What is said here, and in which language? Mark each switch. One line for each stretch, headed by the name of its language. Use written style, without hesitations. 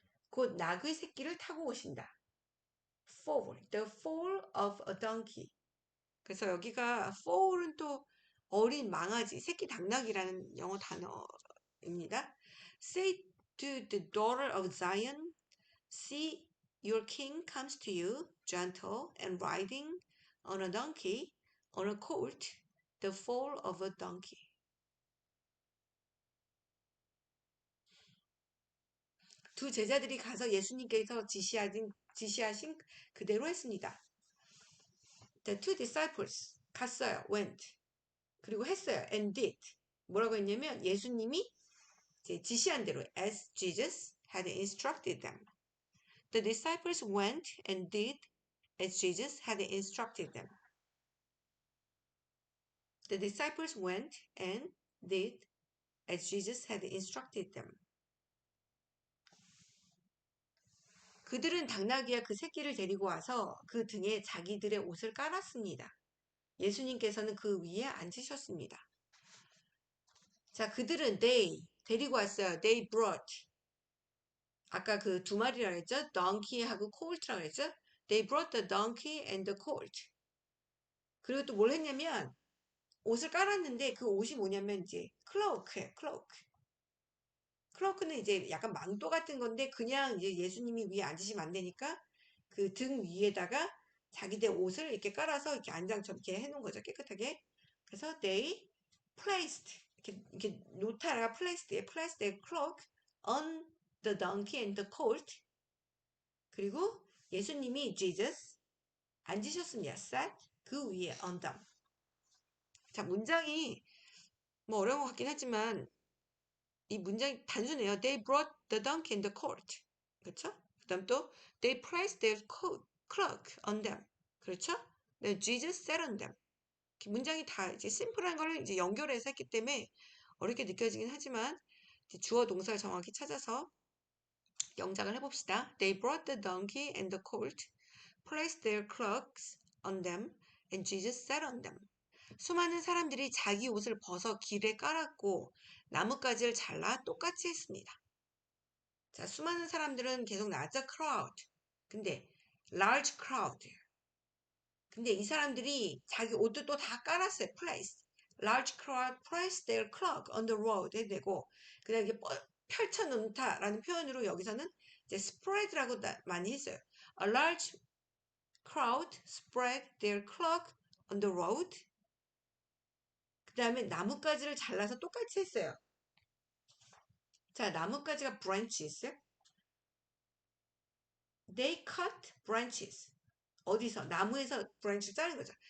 Korean: 곧 나귀 새끼를 타고 오신다.
English: foal, the foal of a donkey.
Korean: 그래서 여기가 foal은 또 어린 망아지, 새끼 당나귀라는 영어 단어입니다.
English: Say to the daughter of Zion, see your king comes to you, gentle and riding on a donkey, on a colt, the foal of a donkey.
Korean: 두 제자들이 가서 예수님께서 지시하신 그대로 했습니다.
English: The two disciples
Korean: 갔어요.
English: went.
Korean: 그리고 했어요.
English: and did.
Korean: 뭐라고 했냐면 예수님이 이제 지시한 대로
English: as Jesus had instructed them. The disciples went and did as Jesus had instructed them. The disciples went and did as Jesus had instructed them.
Korean: 그들은 당나귀와 그 새끼를 데리고 와서 그 등에 자기들의 옷을 깔았습니다. 예수님께서는 그 위에 앉으셨습니다. 자, 그들은 데리고 왔어요.
English: They brought.
Korean: 아까 그 두 마리라고 했죠? donkey하고 colt라고 했죠?
English: They brought the donkey and the colt.
Korean: 그리고 또 뭘 했냐면 옷을 깔았는데 그 옷이 뭐냐면 이제 cloak예요.
English: cloak.
Korean: cloak는 이제 약간 망토 같은 건데 그냥 이제 예수님이 위에 앉으시면 안 되니까 그 등 위에다가 자기들 옷을 이렇게 깔아서 이렇게 안장처럼 이렇게 해놓은 거죠. 깨끗하게.
English: 그래서 they placed
Korean: 이렇게 놓다가
English: placed their cloak on the donkey and the colt.
Korean: 그리고 예수님이 Jesus 앉으셨습니다.
English: sat
Korean: 그 위에
English: on them.
Korean: 자, 문장이 뭐 어려운 것 같긴 하지만 이 문장이 단순해요.
English: They brought the donkey and the colt.
Korean: 그렇죠? 그다음 또
English: they placed their cloak on them.
Korean: 그렇죠? 네,
English: Jesus sat on them.
Korean: 문장이 다 이제 심플한 거를 이제 연결해서 했기 때문에 어렵게 느껴지긴 하지만 주어 동사를 정확히 찾아서 영작을 해봅시다.
English: They brought the donkey and the colt, placed their cloaks on them, and Jesus sat on them.
Korean: 수많은 사람들이 자기 옷을 벗어 길에 깔았고 나뭇가지를 잘라 똑같이 했습니다. 자, 수많은 사람들은 계속 나왔죠.
English: crowd. 근데 large crowd.
Korean: 근데 이 사람들이 자기 옷도 또 다 깔았어요. place.
English: large crowd placed their cloak on the road
Korean: 해야 되고 그다음에 이게 펼쳐놓다라는 표현으로 여기서는 이제 spread라고 많이 했어요.
English: A large crowd spread their cloak on the road.
Korean: 그 다음에 나뭇가지를 잘라서 똑같이 했어요. 자, 나뭇가지가 branches.
English: They cut branches.
Korean: 어디서? 나무에서 branch 자른 거죠.